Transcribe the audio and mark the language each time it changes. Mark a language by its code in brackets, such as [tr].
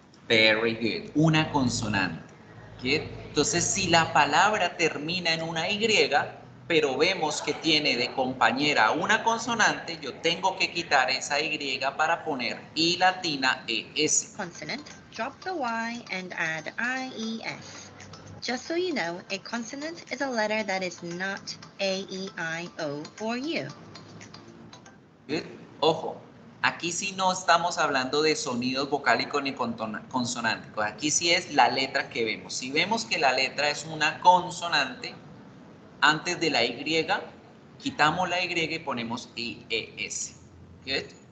[en] Very good. [es] Una consonante. ¿Okay? Entonces, si la palabra termina en una Y, pero vemos que tiene de compañera una consonante, yo tengo que quitar esa Y para poner I latina ES. [en] Consonant. Drop the Y and add IES. Just so you know, a consonant is a letter that is not A, E, I, O, or U. Good. [es] Ojo, aquí sí no estamos hablando de sonidos vocálicos ni consonánticos. Aquí sí es la letra que vemos. Si vemos que la letra es una consonante, antes de la Y, quitamos la Y y ponemos IES. [en] Good.